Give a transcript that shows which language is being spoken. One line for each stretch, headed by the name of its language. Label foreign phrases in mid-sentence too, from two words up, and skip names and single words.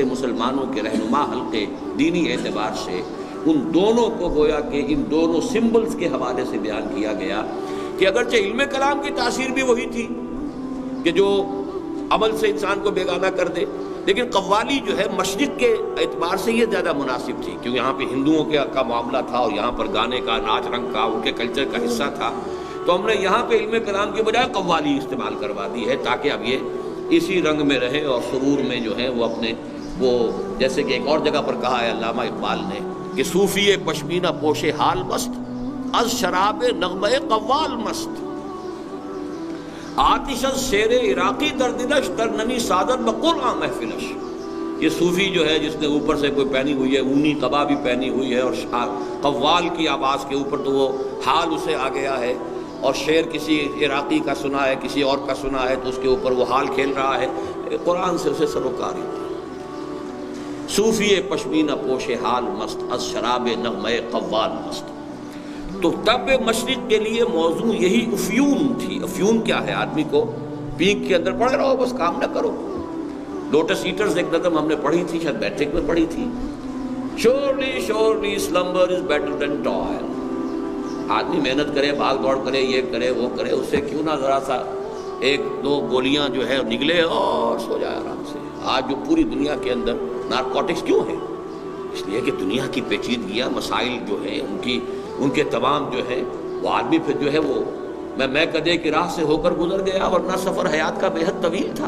Urdu: مسلمانوں کے رہنما حلقے دینی اعتبار سے، ان دونوں کو گویا کہ ان دونوں سمبلز کے حوالے سے بیان کیا گیا کہ اگرچہ علم کلام کی تاثیر بھی وہی تھی کہ جو عمل سے انسان کو بیگانہ کر دے، لیکن قوالی جو ہے مشرق کے اعتبار سے یہ زیادہ مناسب تھی، کیونکہ یہاں پہ ہندوؤں کا معاملہ تھا، اور یہاں پر گانے کا، ناچ رنگ کا، ان کے کلچر کا حصہ تھا۔ تو ہم نے یہاں پہ علم کلام کے بجائے قوالی استعمال کروا دی ہے، تاکہ اب یہ اسی رنگ میں رہے اور سرور میں جو ہے وہ اپنے وہ، جیسے کہ ایک اور جگہ پر کہا ہے علامہ اقبال نے کہ
Persian: صوفی پشمینہ پوش حال مست، از شراب نغمہ قوال مست، آتش از شیر عراقی در دلش در نمی سادت بقرآن محفلش۔
Urdu: یہ صوفی جو ہے جس نے اوپر سے کوئی پہنی ہوئی ہے اونی قبا بھی پہنی ہوئی ہے، اور قوال کی آواز کے اوپر تو وہ حال اسے آ گیا ہے، اور شعر کسی عراقی کا سنا ہے، کسی اور کا سنا ہے، تو اس کے اوپر وہ حال کھیل رہا ہے، قرآن سے اسے سروکاری دی۔
Persian: صوفی پشمینہ پوش حال مست، از شراب نغمہ قوال مست۔
Urdu: تو تب مشرق کے لیے موضوع یہی افیون تھی۔ افیون کیا ہے؟ آدمی کو پیک کے اندر پڑے رہو، بس کام نہ کرو۔ لوٹس ایٹرز ایک نظم ہم نے پڑھی تھی، شاید میٹرک میں پڑھی تھی،
English: surely surely slumber is better than toil۔
Urdu: آدمی محنت کرے، بھاگ دوڑ کرے، یہ کرے وہ کرے، اس سے کیوں نہ ذرا سا ایک دو گولیاں جو ہے نگلے اور سو جائے آرام سے۔ آج جو پوری دنیا کے اندر نارکوٹکس کیوں ہیں؟ اس لیے کہ دنیا کی پیچیدگیاں، مسائل جو ہیں ان کے تمام جو ہے وہ آدمی پھر جو ہے وہ میں کدے کی راہ سے ہو کر گزر گیا، ورنہ سفر حیات کا بے حد طویل تھا۔